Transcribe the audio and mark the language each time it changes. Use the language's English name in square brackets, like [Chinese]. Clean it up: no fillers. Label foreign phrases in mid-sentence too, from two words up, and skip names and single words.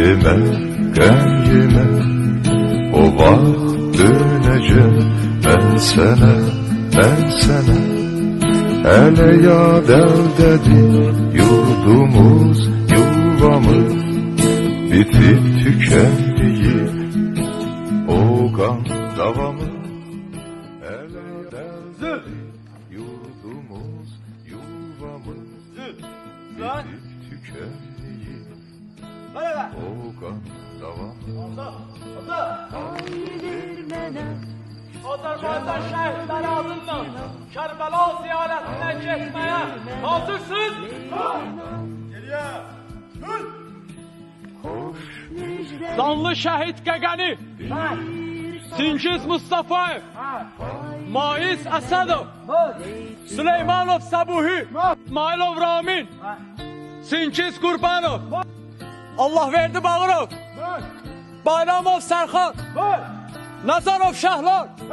[Azerbaijani] sen qəmgimə, o vaxt dönəcəm mən sənə, hələ yad əldədir yurdumuz, yuvamız, bitib tükəndiyi o qan davamız. Hələ yad əldədir yurdumuz, yuvamız, bitib tükəndiyi o qan davamız. [Turkish] Azerbaycan şehitleri adından Kerbela ziyaretine gitmeye hazırsınız. Geriye. Zanlı şehit Gegeni, Singiz Mustafaev, Maiz Asadov, Süleymanov Sabuhi, İsmailov Ramin, Singiz Kurbanov, Allahverdi Bağırov, Bayramov Serkan, Nazarov Şahlar.